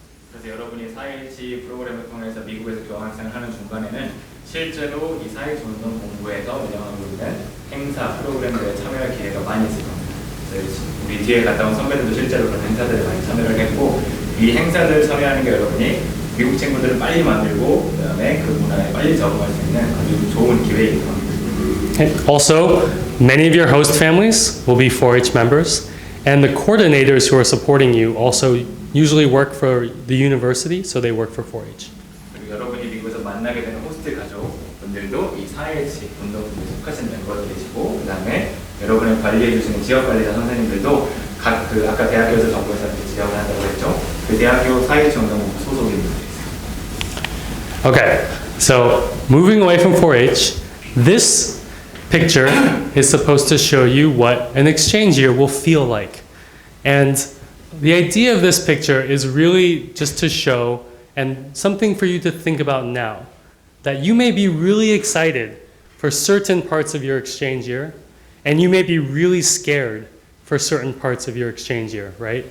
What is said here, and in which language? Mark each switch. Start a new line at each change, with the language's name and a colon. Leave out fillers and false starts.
Korean: 그래서 여러분이 4-H 프로그램을 통해서 미국에서 교환학생을 하는 중간에는 실제로 이 4-H 운동 본부에서 운영하고 있는 행사 프로그램들에 참여할 기회가 많이 있을 겁니다. 그래서 우리 뒤에 갔다 온 선배들도 실제로 그런 행사들에 많이 참여를 했고 이 행사들 참여하는 게 여러분이 미국 친구들을 빨리 만들고 그다음에 그 문화에 빨리 적응할 수 있는 아주 좋은 기회일 겁니다.
English: Also, many of your host families will be 4-H members, and the coordinators who are supporting you also usually work for the university, so they work for 4-H.
Korean: 그리고 여러분이 미국에서 만나게 되는 호스트 가족분들도 이 4-H 운동부에 속하신 멤버들이시고 그다음에 여러분을 관리해 주시는 지역 관리자 선생님들도 각 그 아까 대학교에서 정부에서 지원을 한다고 했죠. 그 대학교 4-H 운동부 소속인 분들이 있어요.
English: Okay, so moving away from 4-H, this picture is supposed to show you what an exchange year will feel like. And the idea of this picture is really just to show and something for you to think about now, that you may be really excited for certain parts of your exchange year, and you may be really scared for certain parts of your exchange year, right?